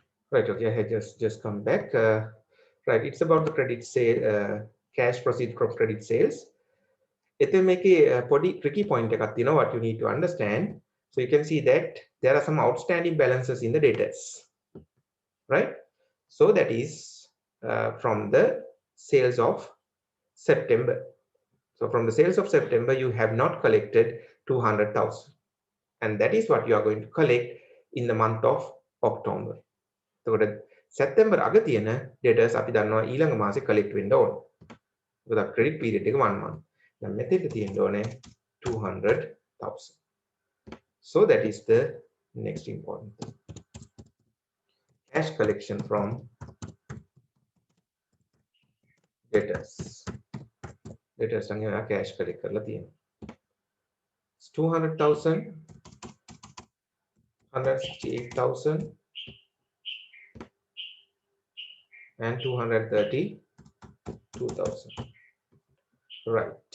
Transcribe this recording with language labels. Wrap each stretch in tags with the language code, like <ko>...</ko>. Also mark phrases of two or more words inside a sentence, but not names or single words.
<en>Right, okay, I had just come back. Right, it's about the credit sale, cash proceed from credit sales.</en> <si>එතන මේකේ පොඩි</si> <en>tricky point</en> <si>එකක් තියෙනවා</si> <en>what you need to understand. So you can see that there are some outstanding balances in the debtors, right? So that is from the sales of September. So from the sales of September, you have not collected 200,000. And that is what you are going to collect in the month of October.</en> <si>එතකොට සැප්තැම්බර් අග තියෙන debtors අපි දන්නවා ඊළඟ මාසේ collect වෙන්න ඕන. මොකද</si> <en>credit period</en> <si>එක</si> <en>1 month.</en> <si>දැන් මෙතෙන්ට තියෙන්න ඕනේ 200,000.</si> <en>So that is the next important thing. Cash collection from debtors.</en> <si>Debtors සංගය</si> <en>cash collect</en> <si>කරලා තියෙනවා.</si> <en>200,000, 168,000 and 232,000. Right.</en>